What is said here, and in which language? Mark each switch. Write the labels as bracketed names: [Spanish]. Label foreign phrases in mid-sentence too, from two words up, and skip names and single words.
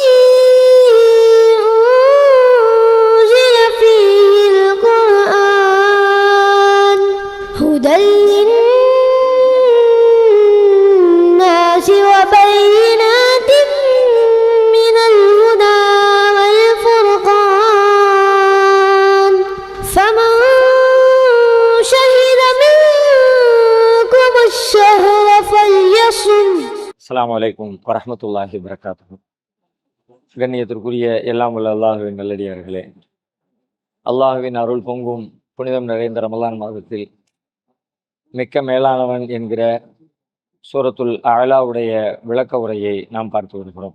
[Arabic] أنزل فيه القرآن هدى للناس وبينات من الهدى والفرقان فمن شهد منكم الشهر فليصم. السلام عليكم ورحمة الله وبركاته. [Tamil] கண்ணியத்திற்குரிய எல்லாம் உள்ள அல்லாஹுவின் நல்லடியார்களே, அல்லாஹுவின் அருள் பொங்கும் புனிதம் நிறைந்த ரமலான் மாதத்தில் மிக்க மேலானவன் என்கிற சூரத்துல் அலாவுடைய விளக்க உரையை நாம் பார்த்து வருகிறோம்.